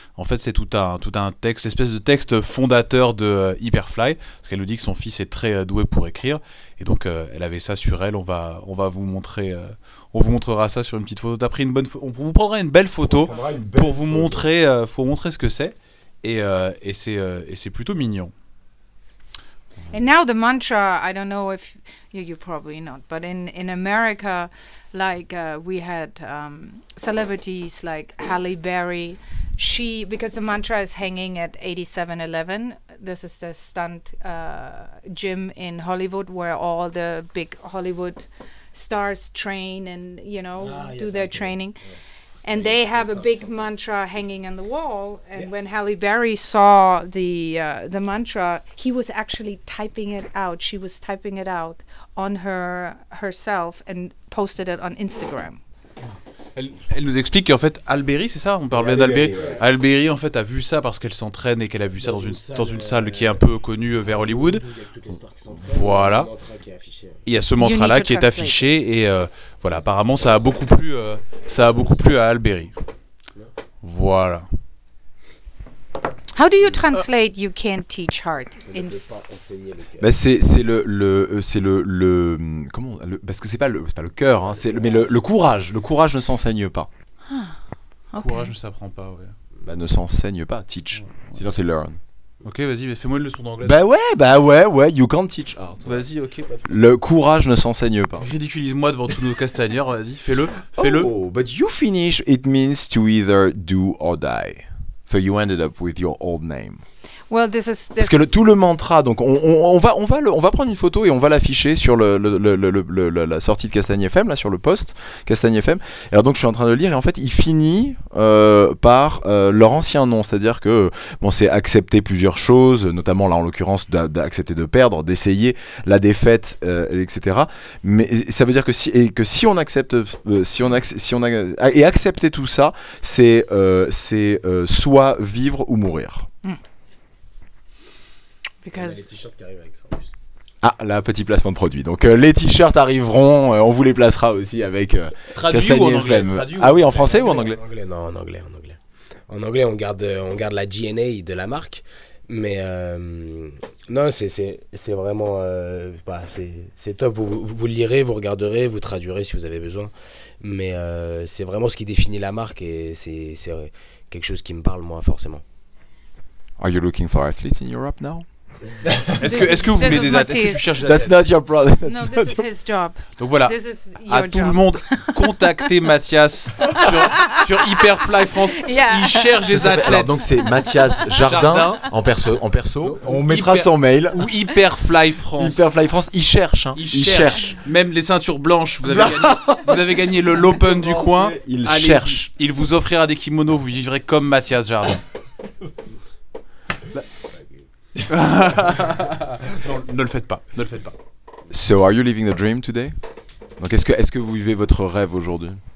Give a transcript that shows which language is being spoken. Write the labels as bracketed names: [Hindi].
[French] En fait, c'est tout un texte, l'espèce de texte fondateur de Hyperfly, parce qu'elle nous dit que son fils est très doué pour écrire, et donc elle avait ça sur elle. On va vous montrer, on vous montrera ça sur une petite photo. T'as pris une bonne, on vous prendra une belle photo pour vous montrer ce que c'est, et c'est plutôt mignon. [English] And now the mantra, I don't know if you probably not, but in America, like we had celebrities like Halle Berry. Because the mantra is hanging at 8711. This is the stunt gym in Hollywood where all the big Hollywood stars train and do their training. Yeah. And they have a big mantra hanging on the wall. And when Halle Berry saw the mantra, he was actually typing it out. She was typing it out on herself and posted it on Instagram. [French] Elle nous explique qu'en fait Alberi, c'est ça, on parle bien d'Alberi. Alberi en fait a vu ça parce qu'elle s'entraîne et qu'elle a vu ça dans une salle qui est un peu connue vers Hollywood. Voilà. Il y a ce mantra là qui est affiché et voilà, apparemment ça a beaucoup plu à Alberi. Voilà. [English] How do you translate "you can't teach heart" in? [French] Bah c'est le comment parce que c'est pas le cœur, hein, mais le courage. Le courage ne s'enseigne pas. [English] Okay. [French] Courage ne s'apprend pas, ouais. Bah ne s'enseigne pas, teach. Sinon c'est learn. Ok, vas-y, mais fais-moi une leçon d'anglais. Bah ouais, [English] you can't teach art. [French] Vas-y, ok. Le courage ne s'enseigne pas. Ridiculise-moi devant tous nos castagneurs, vas-y, fais-le. [English] Oh, but you finish, it means to either do or die. So you ended up with your old name. Well, this [French] Parce que tout le mantra, donc on va prendre une photo et on va l'afficher sur la sortie de Castagne FM, là sur le post Castagne FM. Alors donc je suis en train de le lire et en fait il finit par leur ancien nom, c'est-à-dire que bon c'est accepter plusieurs choses, notamment là en l'occurrence d'accepter de perdre, d'essayer la défaite, etc. Mais ça veut dire que si on accepte, et accepter tout ça, c'est soit vivre ou mourir. On a les t-shirts qui arrivent avec ça en plus. Ah, là, petit placement de produit. Donc les t-shirts arriveront, on vous les placera aussi avec Castagne FM. Ah oui, en français ou en anglais? Non, en anglais. En anglais, on garde la DNA de la marque, mais non, c'est vraiment c'est top. Vous le lirez, vous regarderez, vous traduirez si vous avez besoin, mais c'est vraiment ce qui définit la marque et c'est quelque chose qui me parle moi forcément. [English] Are you looking for athletes in Europe now? [French] Est-ce que vous voulez des athlètes? Est-ce que tu cherches des [English] athlètes? That's not your problem. No, this is his job. [French] Donc voilà, à tout le monde, contactez Mathias sur Hyperfly France. [English] Yeah. [French] Il cherche des athlètes. Alors, donc c'est Mathias Jardin en perso. On mettra son mail. Ou Hyperfly France. Hyperfly France, il cherche. Hein. Il cherche. Même les ceintures blanches, vous avez gagné l'Open du coin. Il cherche. Il vous offrira des kimonos, vous vivrez comme Mathias Jardin. Non, ne le faites pas. [English] So, are you living the dream today? [French] Donc, est-ce que vous vivez votre rêve aujourd'hui?